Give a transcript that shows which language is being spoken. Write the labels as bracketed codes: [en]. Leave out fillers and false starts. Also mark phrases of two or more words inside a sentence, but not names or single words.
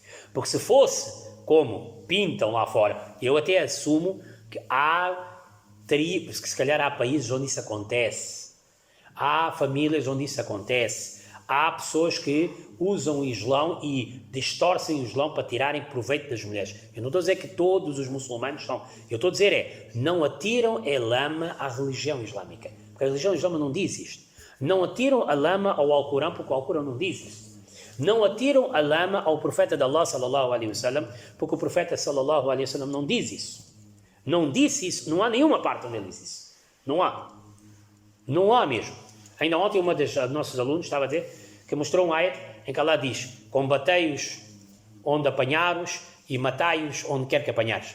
[pt] Porque se fosse como pintam lá fora, eu até assumo que se calhar há países onde isso acontece, há famílias onde isso acontece, há pessoas que usam o Islão e distorcem o Islão para tirarem proveito das mulheres. Eu não estou a dizer que todos os muçulmanos são, eu estou a dizer não atiram a lama à religião islâmica, porque a religião islâmica não diz isto. Não atiram a lama ao Alcorão, porque o Alcorão não diz isso. Não atiram a lama ao profeta de Allah, [ar] صلى الله عليه وسلم, [pt] porque o profeta, [ar] صلى الله عليه وسلم, [pt] não diz isso. Não disse isso, não há nenhuma parte onde ele diz isso. Não há. Não há mesmo. Ainda ontem uma dos nossos alunos estava a dizer que mostrou um ayat em que Allah diz: combatei-os onde apanhar-os e matai-os onde quer que apanhares.